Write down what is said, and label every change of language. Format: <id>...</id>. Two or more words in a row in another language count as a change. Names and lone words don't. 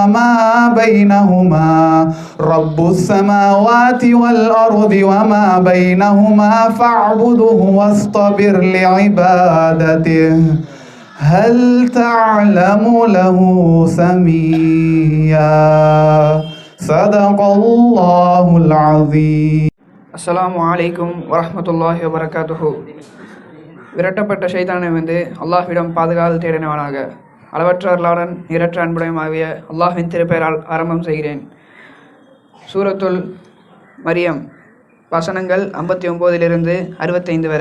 <ar>وما بينهما فاعبده واصطبر لعبادته هل تعلم له سميا صدق الله العظيم. السلام عليكم ورحمة الله وبركاته.</ar> <ta>விரட்டப்பட்ட ஷைத்தானை வந்து அல்லாஹ்விடம் பாதுகாவல் தேடினவனாக அளவற்ற அருளாளன் நிரற்ற அன்புடையமாகிய அல்லாஹ்வின் திருப்பெயரால் ஆரம்பம் செய்கிறேன். சூரத்துல் மரியம் வசனங்கள் 59 65 வரை.</ta>